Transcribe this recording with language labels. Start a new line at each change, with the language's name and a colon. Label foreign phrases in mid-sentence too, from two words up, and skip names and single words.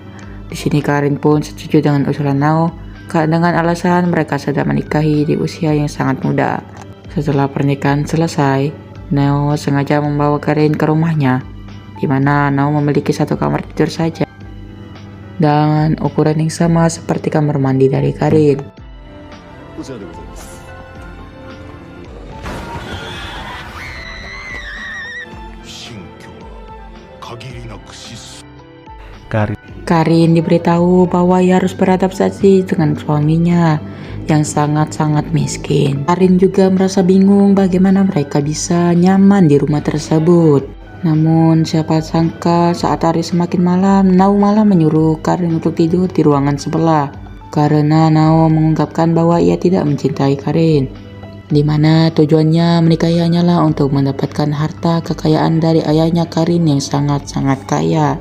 Indonesian: Di sini Karin pun setuju dengan usulan Nao dengan alasan mereka sudah menikahi di usia yang sangat muda. Setelah pernikahan selesai, Nao sengaja membawa Karin ke rumahnya, di mana Nao memiliki satu kamar tidur saja dengan ukuran yang sama seperti kamar mandi dari Karin.
Japanese: こちらでございます。新居は限りなく質素。
Indonesian: Karin diberitahu bahwa ia harus beradaptasi dengan suaminya yang sangat-sangat miskin. Karin juga merasa bingung bagaimana mereka bisa nyaman di rumah tersebut. Namun siapa sangka saat hari semakin malam, Nao malah menyuruh Karin untuk tidur di ruangan sebelah karena Nao mengungkapkan bahwa ia tidak mencintai Karin, di mana tujuannya menikahi hanyalah untuk mendapatkan harta kekayaan dari ayahnya Karin yang sangat-sangat kaya.